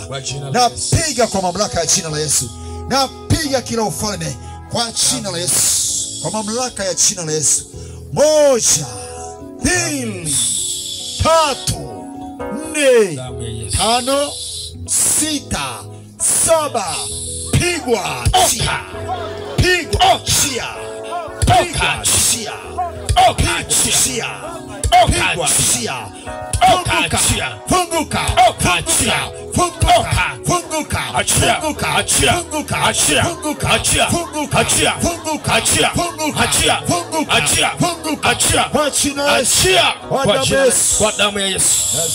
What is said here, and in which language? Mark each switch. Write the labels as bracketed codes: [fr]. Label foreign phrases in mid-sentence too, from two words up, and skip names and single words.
[sw] Napiga kwa mamlaka ya jina la Yesu. Napiga kila ufalme kwa jina la Yesu. Kwa mamlaka ya jina la Yesu. 1, 2, 3, 4, 5, 6, 7. Pigwa chia, pigwa chia, pigwa chia, pigwa chia, pigwa chia, funguka, funguka, funguka, funguka, funguka, funguka, funguka, funguka, funguka, funguka, funguka, funguka, funguka, kwa jina la Yesu, kwa damu ya Yesu.